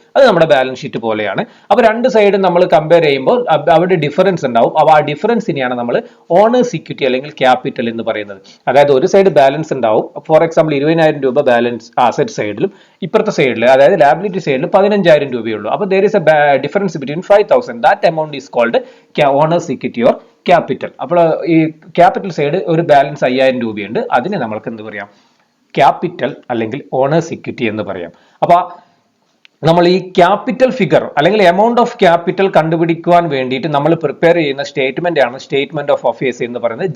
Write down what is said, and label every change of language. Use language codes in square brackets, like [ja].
[ml] അത് നമ്മുടെ balance sheet പോലെയാണ്. അപ്പോൾ രണ്ട് സൈഡും നമ്മൾ കമ്പയർ ചെയ്യുമ്പോൾ അവിടെ ഡിഫറൻസ് ഉണ്ടാവും. അപ്പോൾ ആ ഡിഫറൻസിനെയാണ് നമ്മൾ ഓണേഴ്സ് ഇക്വിറ്റി അല്ലെങ്കിൽ ക്യാപിറ്റൽ എന്ന് പറയുന്നത്. അതായത് ഒരു സൈഡ് ബാലൻസ് ഉണ്ടാവും. ഫോർ എക്സാമ്പിൾ 20,000 രൂപ ബാലൻസ് അസറ്റ് സൈഡിലും ഇപ്പുറത്തെ സൈഡിൽ അതായത് ലാബിലിറ്റി സൈഡിൽ 15,000 രൂപയുള്ളൂ. [en] അപ്പോൾ there is a difference between 5,000. that amount is called owners equity or capital. [ml] അപ്പോൾ ഈ ക്യാപിറ്റൽ സൈഡ് ഒരു ബാലൻസ് 5,000 രൂപയുണ്ട്. അതിനെ നമ്മൾക്ക് എന്ത് പറയാം? ക്യാപിറ്റൽ അല്ലെങ്കിൽ ഓണേഴ്സ് ഇക്വിറ്റി എന്ന് പറയാം. അപ്പൊ നമ്മൾ ഈ ക്യാപിറ്റൽ ഫിഗർ അല്ലെങ്കിൽ എമൗണ്ട് ഓഫ് ക്യാപിറ്റൽ കണ്ടുപിടിക്കുവാൻ വേണ്ടിയിട്ട് നമ്മൾ പ്രിപ്പയർ ചെയ്യുന്ന സ്റ്റേറ്റ്മെന്റ് ആണ് സ്റ്റേറ്റ്മെന്റ് ഓഫ് അഫയേഴ്സ് എന്ന് പറയുന്നത്.